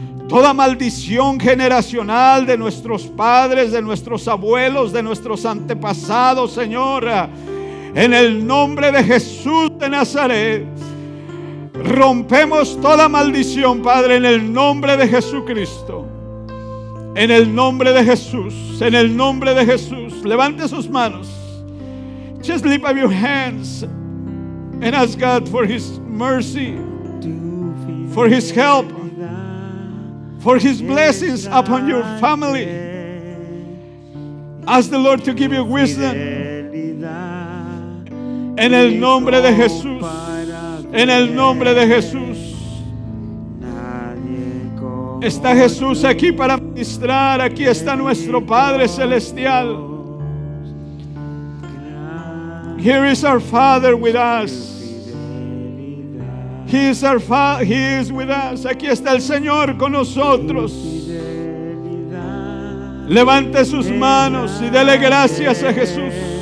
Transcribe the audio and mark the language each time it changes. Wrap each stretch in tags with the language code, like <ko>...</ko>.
<es>Toda maldición generacional de nuestros padres, de nuestros abuelos, de nuestros antepasados, Señor, en el nombre de Jesús de Nazaret, rompemos toda maldición, Padre, en el nombre de Jesucristo. En el nombre de Jesús, en el nombre de Jesús. Levante sus manos.</es> <en>Just lift up your hands and ask God for His mercy, for His help, for His blessings upon your family. Ask the Lord to give you wisdom.</en> <es>En el nombre de Jesús. En el nombre de Jesús. Está Jesús aquí para ministrar. Aquí está nuestro Padre Celestial.</es> <en>Here is our Father with us. He is our Father. He is with us.</en> <es>Aquí está el Señor con nosotros. Levante sus manos y dele gracias a Jesús.</es>